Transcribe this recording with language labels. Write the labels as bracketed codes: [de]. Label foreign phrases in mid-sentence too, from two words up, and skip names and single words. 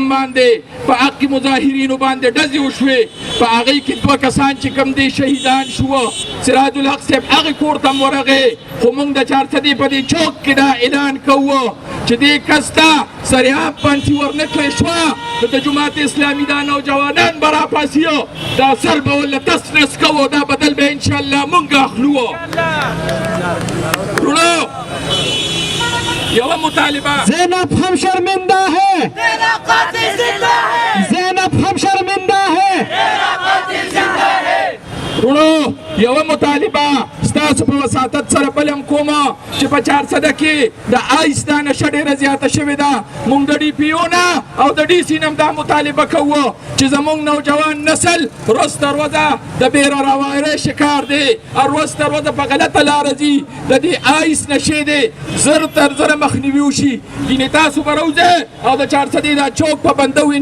[ps] باندې په حق مظاهرینو باندې ډزې وشوې په هغې کې 2 کسان چې کوم دی شهیدان شوه سراج الحق صاحب هغې کور ته هم ورغې خو موږ د چارسدې په دې چوک کې دا اعلان کوو چې دې کس ته سریعاب پانسي ورنه کړې شوه نو د جماعت اسلامي دا نوجوانان به راپاسي دا سر به ورله تس نس کوو دا بدل به انشاءالله موږ اخلو وروڼو یوه مطالبه [ur] زینب ہم شرمندہ ہے، زینب ہم شرمندہ ہے [ps] وروڼو یوه مطالبه ستاسو په وساطت سره بل هم کومه چې په 400 کې د آیس دا نشه ډېره زیاته شوې ده موږ د ډي پي او نه او د ډي سي نه هم دا مطالبه کوو چې زموږ نوجوان نسل ورځ تر ورځه د بېروارۍ شکار دی ورځ تر ورځه په غلطه لاره ځي د دې آیس نشې دی زر تر زره مخنیوي وشي ګینې تاسو به راوځئ او د 400 دا چوک په بندو